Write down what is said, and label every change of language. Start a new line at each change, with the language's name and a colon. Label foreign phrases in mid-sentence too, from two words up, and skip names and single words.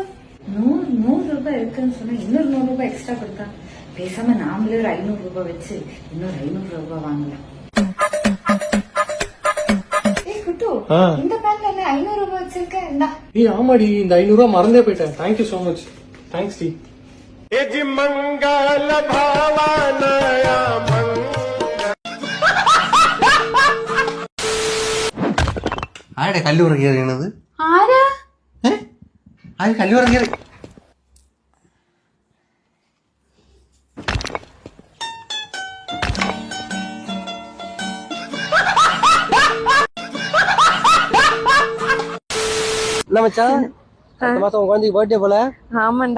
Tamil: 100 ரூபாய் இருக்குன்னு சொன்னா இன்னொரு 100 ரூபாய் எக்ஸ்ட்ரா கொடுத்தா பேசாம நாமளே ஒரு 500 ரூபாய் வச்சு இன்னொரு 500 ரூபாய் வாங்கலாம். ஏய் குட்டு, இந்த பேண்ட்ல என்ன 500 ரூபாய் வச்சிருக்க? இந்தா. ஏய் ஆமாடி, இந்த 500 ரூபாய் மறந்தே போயிட்டேன்.
English: Thank you so much. Thanks டி.
Malayalam: ആരുടെ കല്ലുറ കയറിയണത്? ആരാ? ആര് കല്ലുറ കയറി?
Tamil: என்ன மச்சான், அடுத்த மாசம் உங்க குழந்தைக்கு பர்த்டே போல? ஆமாண்டா.